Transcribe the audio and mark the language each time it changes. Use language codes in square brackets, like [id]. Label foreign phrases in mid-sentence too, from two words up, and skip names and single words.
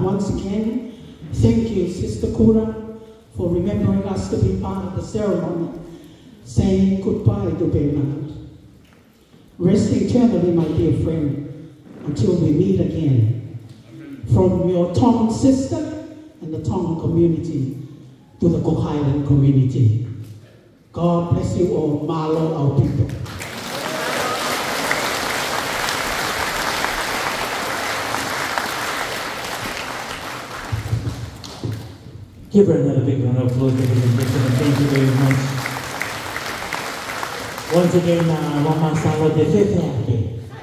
[en] Once again, thank you, Sister Kura, for remembering us to be part of the ceremony, saying goodbye to Bernard. Rest eternally, my dear friend, until we meet again. From your Tongan sister and the Tongan community to the Cook Highland community. God bless you all. [to] Malo au [en] people. Give her another big round of applause, ladies and gentlemen. Thank you very much. Once again, Mama Salo de Fefe.